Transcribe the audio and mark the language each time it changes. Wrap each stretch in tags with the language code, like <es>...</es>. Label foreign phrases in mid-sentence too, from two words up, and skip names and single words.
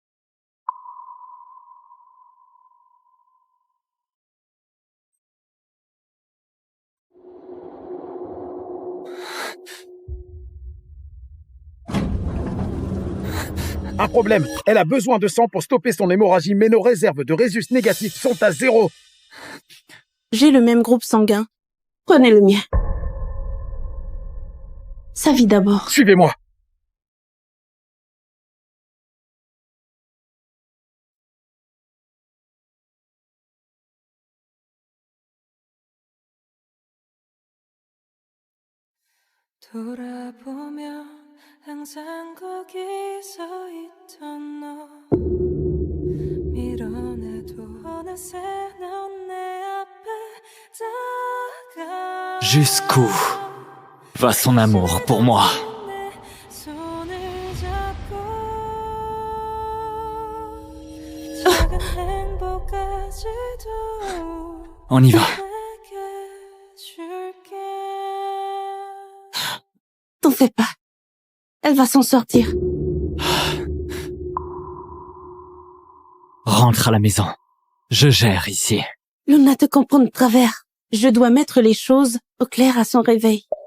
<fr>Un problème. Elle a besoin de sang pour stopper son hémorragie, mais nos réserves de résus négatifs sont à 0. J'ai le même groupe sanguin. Prenez le mien. Sa vie d'abord. Suivez-moi.</fr> <ko>돌아보면 항상 거기 서 있던 너 밀어내도 어느새 넌 내 앞에 다가</ko> <fr>Jusqu'où va son amour pour moi?</fr> <ko>손을 잡고 작은 행복까지도</ko> <fr>On y va.</fr> <ko>내게 줄게.</ko> <fr>T'en fais pas. Elle va s'en sortir. Rentre à la maison. Je gère ici. Luna te comprend de travers. Je dois mettre les choses au clair à son réveil.</fr>